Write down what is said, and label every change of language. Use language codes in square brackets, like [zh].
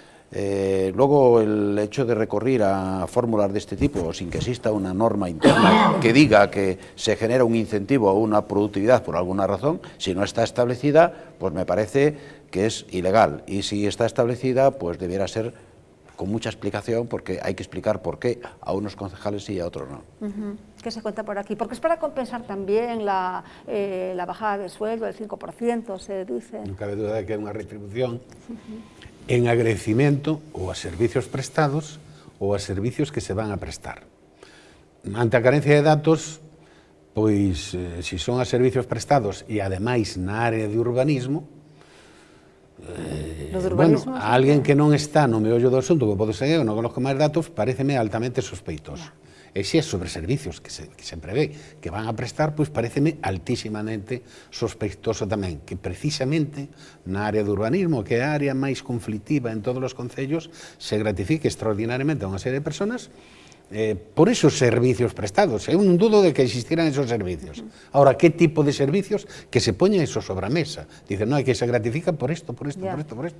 [es] Luego el hecho de recurrir a fórmulas de este tipo sin que exista una norma interna que diga que se genera un incentivo o una productividad por alguna razón, si no está establecida, pues me parece que es ilegal, y si está establecida pues debiera ser con mucha explicación, porque hay que explicar por qué a unos concejales sí y a otros no. ¿Qué se cuenta por aquí? Porque es para compensar también la bajada de sueldo del 5%, se dice. [gl] No cabe duda de que é unha retribución en agradecimiento ou a servicios prestados ou a servicios que se van a prestar. Ante a carencia de datos, pois, se son a servicios prestados e ademais na área de urbanismo, bueno, a alguén que non está no meollo do asunto, que pode ser eu, non conozco máis datos, pareceme altamente sospeitoso. E se é sobre servicios que se prevé que van a prestar, pois pareceme altísimamente sospeitoso tamén, que precisamente na área do urbanismo, que é a área máis conflictiva en todos os concellos, se gratifique extraordinariamente a unha serie de personas por esos servicios prestados. Eu non dudo de que existieran esos servicios. Ahora, que tipo de servicios que se poñen eso sobre a mesa? Dicen, non, hai que se gratifica por esto, por esto, por esto, por esto.